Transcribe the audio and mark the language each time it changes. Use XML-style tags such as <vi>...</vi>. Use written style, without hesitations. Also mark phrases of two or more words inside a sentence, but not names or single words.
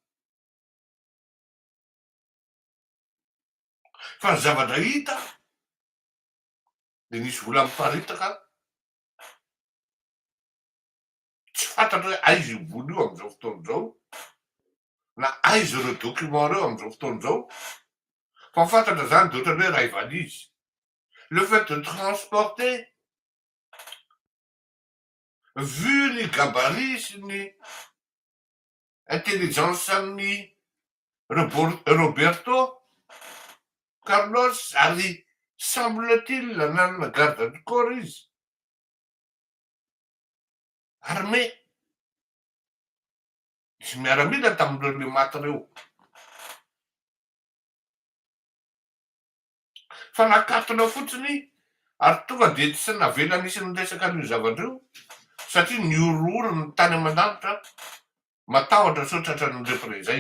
<mg>Fa ny zavatra hita de nisy vola miparitaka tsy fantatra hoe aiza io vola io am'izao fotoana zao na aiza ireo document reo am'izao fotoana zao. Fa fantatra zany de ohatran'ny hoe ray valizy.</mg> <fr>Le fait de transporter, vu</fr> <mg>ny gabarit sy ny intelligence amin'ny Roberto Carlos ary semble-t-il nanana</mg> <fr>garde du corps</fr> <mg>izy armé. Izy miaramila tamin'ireo le maty reo. Fa nakatona fotsiny ary tonga de tsy navela nisy niresaka an'io zavatra io satria niorooro ny tany aman-danitra matahotra sao tratran'ny représailles.</mg>